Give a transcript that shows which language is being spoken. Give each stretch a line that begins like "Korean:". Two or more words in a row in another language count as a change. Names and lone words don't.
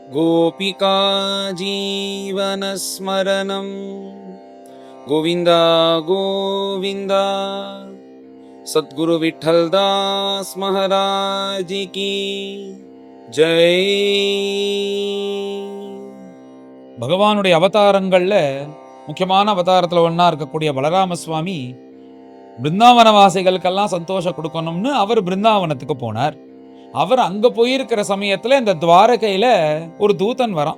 Sanskrit: गोपिका जीवनस्मरणं गोविन्द गोविन्द।
Hindi: सद्गुरु विठ्ठलदास महाराज की जय।
Tamil: பகவானுடைய அவதாரங்கள்ல முக்கியமான அவதாரத்துல ஒன்னா இருக்கக்கூடிய பலராம சுவாமி பிருந்தாவன வாசிகளுக்கெல்லாம் சந்தோஷம் கொடுக்கணும்னு அவர் பிருந்தாவனத்துக்கு போனார். அவர் அங்க போயிருக்கிற சமயத்துல இந்த துவாரகையில ஒரு தூதன் வரான்.